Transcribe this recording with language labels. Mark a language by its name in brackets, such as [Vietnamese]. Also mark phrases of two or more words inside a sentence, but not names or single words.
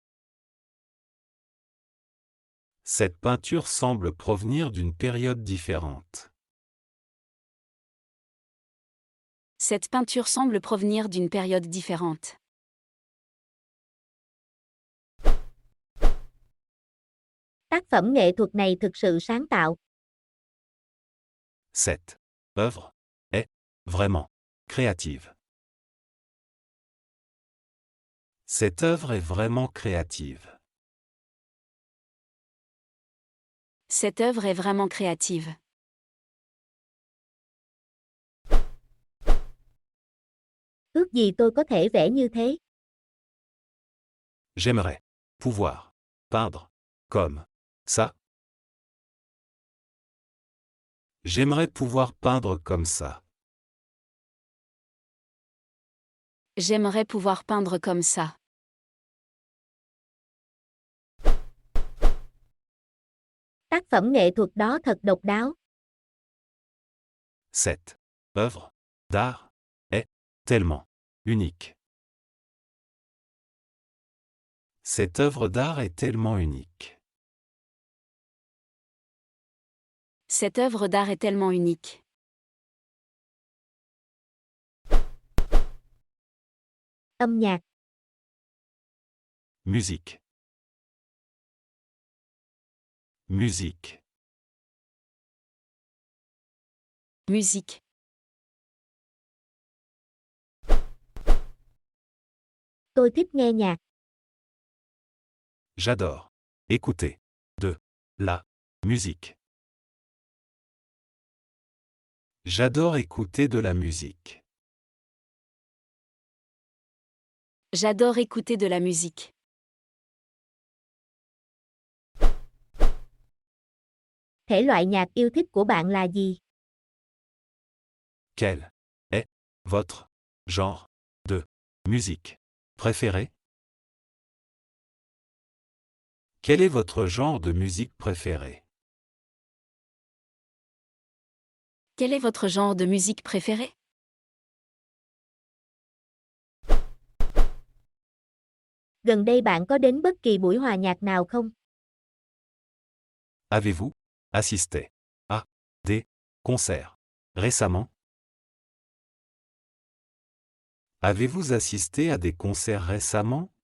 [French] Cette peinture semble provenir d'une période différente. Cette peinture semble provenir d'une période différente. [Vietnamese] Tác phẩm nghệ thuật này thực sự sáng tạo. [French] Cette œuvre est vraiment créative. Cette œuvre est vraiment créative. Cette œuvre est vraiment créative. [Vietnamese] Ước gì tôi có thể vẽ như thế. [French] J'aimerais pouvoir peindre comme ça. J'aimerais pouvoir peindre comme ça. J'aimerais pouvoir peindre comme ça. [Vietnamese] Tác phẩm nghệ thuật đó thật độc đáo. [French] Cette œuvre d'art est tellement unique. Cette œuvre d'art est tellement unique. Cette œuvre d'art est tellement unique. [Vietnamese] Âm nhạc. [French] Musique. Musique. Musique. [Vietnamese] Tôi thích nghe nhạc. [French] J'adore. Écouter. De. La. Musique. J'adore écouter de la musique. J'adore écouter de la musique. [Vietnamese] Thể loại nhạc yêu thích của bạn là gì? [French] Quel est votre genre de musique préféré? Quel est votre genre de musique préféré? Quel est votre genre de musique préféré? [Vietnamese] Gần đây bạn có đến bất kỳ buổi hòa nhạc nào không? [French] Avez-vous assisté à des concerts récemment? Avez-vous assisté à des concerts récemment?